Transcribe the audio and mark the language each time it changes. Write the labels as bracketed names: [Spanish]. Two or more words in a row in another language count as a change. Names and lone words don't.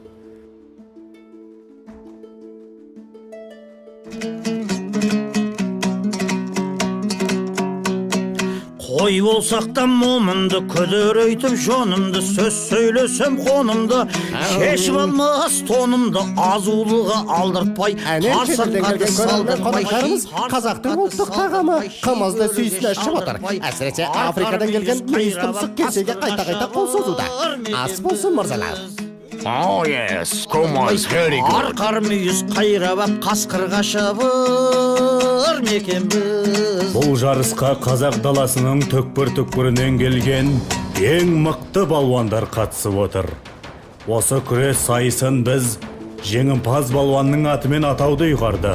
[Kazakh] Қой болсақ та момынды, күдірейтіп жонымды, сөз сөйлесем қонымды, шешіп алмас тонымды, азулыға алдыртпай, қарсыртқады салдыртпай. Қазақтың ұлттық тағамы қымызды сүйсіне ішіп отыр. Әсіресе Африкадан келген мүйіз тұмсық кесеге қайта-қайта қол созуда. Ас болсын, мырзалар. [English] Oh yes, Kumaz, very good. [Kazakh] Арқар мүйіз қайрабап қасқырға шабыр мекен біз. Бұл жарысқа қазақ даласының түкпір-түкпірінен келген ең мықты балуандар қатысып отыр. Осы күрес сайысын біз жеңімпаз балуанның атымен атауды ұйғардық.